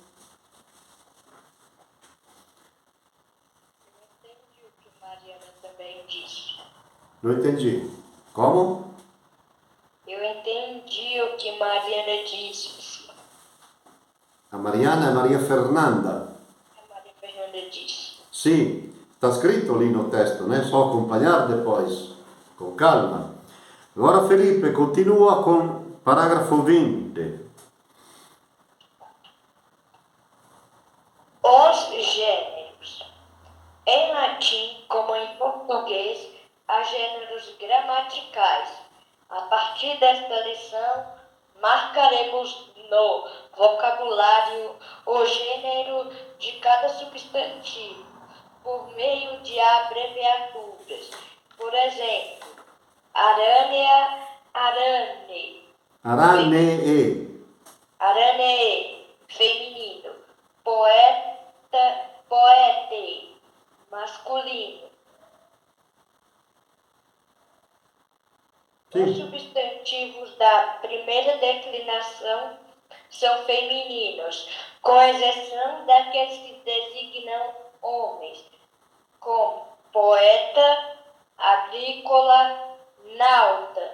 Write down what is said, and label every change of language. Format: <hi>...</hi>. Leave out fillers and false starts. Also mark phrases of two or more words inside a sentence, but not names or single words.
<pt>Eu entendi o que Mariana também disse. Não entendi. Como? Eu entendi o que Mariana disse. A Mariana é Maria Fernanda. A Maria Fernanda disse. Sim, está</pt> <it>scritto lì</it> <pt>no testo, né? Só acompanhar depois, com calma. Agora Felipe continua com parágrafo 20. Os gêneros. Em latim, como em português, há gêneros gramaticais. A partir desta lição, marcaremos no vocabulário o gênero de cada substantivo, por meio de abreviaturas. Por exemplo,</pt> <la>arânia, arane, Aranee. arane,</la> <pt>feminino, poeta, poete, masculino. Os Sim. substantivos da primeira declinação são femininos, com exceção daqueles que designam homens, como poeta, agrícola, nauta.</pt>